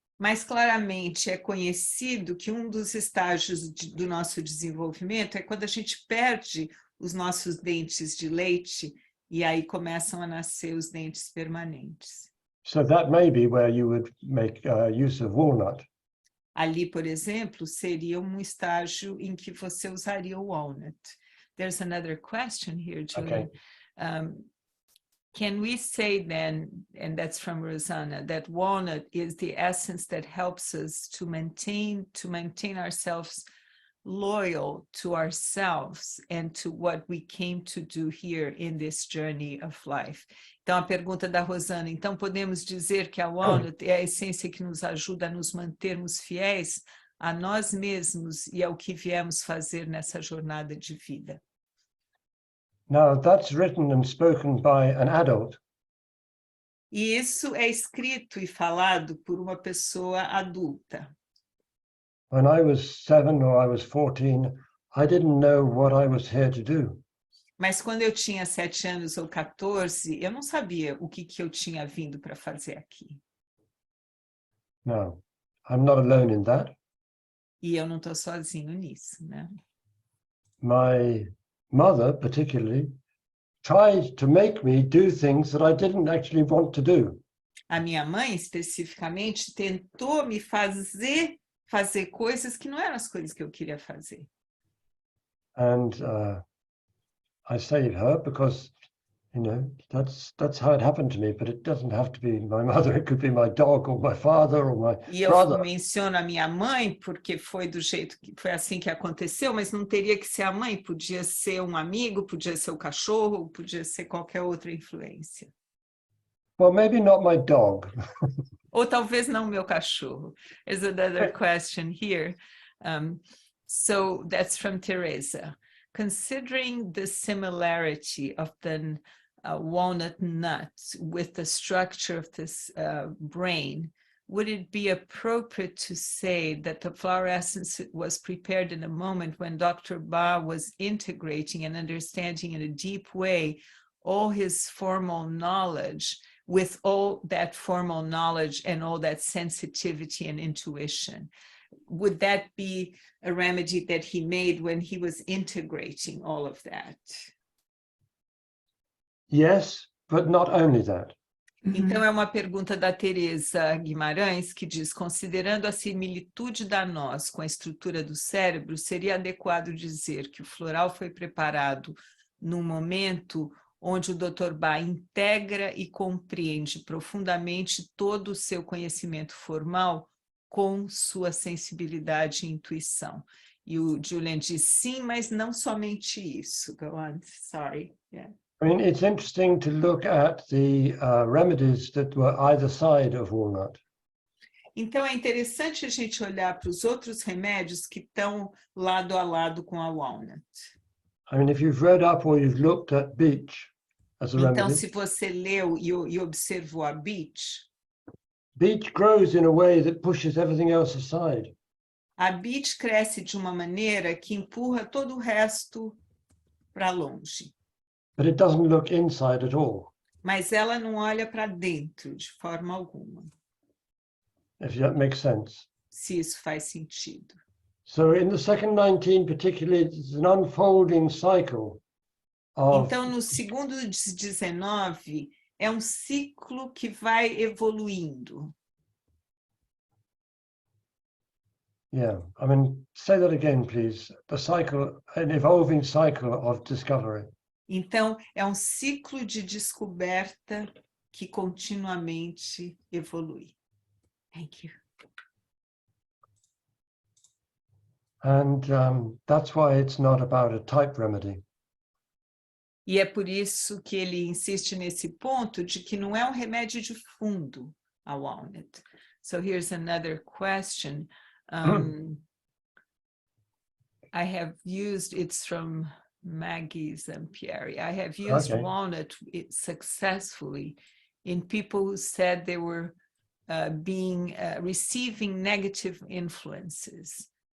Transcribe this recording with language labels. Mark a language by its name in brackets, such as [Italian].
[Portuguese] Mas claramente é conhecido que um dos estágios do nosso desenvolvimento é quando a gente perde os nossos dentes de leite e aí começam a nascer os dentes permanentes. [English] So that may be where you would make use of walnut. [Portuguese] Ali, por exemplo, seria um estágio em que você usaria o walnut. [English] There's another question here, Julian. Can we say then, and that's from Rosanna, that walnut is the essence that helps us to maintain ourselves loyal to ourselves and to what we came to do here in this journey of life? [Portuguese] Então, a pergunta da Rosana, então podemos dizer que a walnut é a essência que nos ajuda a nos mantermos fiéis a nós mesmos e ao que viemos fazer nessa jornada de vida. [English] Now, that's written and spoken by an adult. [Portuguese] E isso é escrito e falado por uma pessoa adulta. [English] When I was 7 or I was 14, I didn't know what I was here to do. [Portuguese] Mas quando eu tinha 7 anos ou 14, eu não sabia o que eu tinha vindo para fazer aqui. [English] No, I'm not alone in that. [Portuguese] E eu não estou sozinho nisso, né? [English] My mother, particularly, tried to make me do things that I didn't actually want to do. [Portuguese] A minha mãe, especificamente, tentou me fazer coisas que não eram as coisas que eu queria fazer. [English] And I saved her because, that's how it happened to me, but it doesn't have to be my mother, it could be my dog or my father or my brother. [Portuguese] Eu menciono a minha mãe porque foi assim que aconteceu, mas não teria que ser a mãe, podia ser um amigo, podia ser o cachorro, podia ser qualquer outra influência. [English] Well, maybe not my dog. [Portuguese] Ou talvez não meu cachorro. [English] There's another question here. So that's from Teresa. Considering the similarity of the walnut nut with the structure of this brain, would it be appropriate to say that the flower essence was prepared in a moment when Dr. Bach was integrating and understanding in a deep way all his formal knowledge with all that formal knowledge and all that sensitivity and intuition. Would that be a remedy that he made when he was integrating all of that? Yes, but not only that. [Portuguese] Então, é uma pergunta da Teresa Guimarães, que diz, considerando a similitude da nós com a estrutura do cérebro, seria adequado dizer que o floral foi preparado num momento onde o Dr. Bach integra e compreende profundamente todo o seu conhecimento formal com sua sensibilidade e intuição. E o Julian diz, sim, mas não somente isso. [English] Go on, sorry. Yeah. I mean, it's interesting to look at the remedies that were either side of Walnut. [Portuguese] Então, é interessante a gente olhar para os outros remédios que estão lado a lado com a Walnut. [English] I mean, if you've read up or you've looked at beech as a [Portuguese] Então, [English] remedy, [Portuguese] se você leu e observou a beech [English] grows in a way that pushes everything else aside. [Portuguese] a beech cresce de uma maneira que empurra todo o resto para longe. [English] But it doesn't look inside at all. [Portuguese] Mas ela não olha para dentro de forma alguma, [English] If that makes sense. [Portuguese] se isso faz sentido. [English] So in the second 19 particularly, it's an unfolding cycle of... [Portuguese] Então, no segundo 19, é um ciclo que vai evoluindo. [English] Yeah, I mean, say that again, please. The cycle, an evolving cycle of discovery. [Portuguese] Então, é um ciclo de descoberta que continuamente evolui. [English] Thank you. And that's why it's not about a type remedy. [Portuguese] E é por isso que ele insiste nesse ponto de que não é um remédio de fundo, a Walnut. [English] So here's another question. I have used, it's from Maggie Zampieri. I have used Walnut successfully in people who said they were receiving negative influences.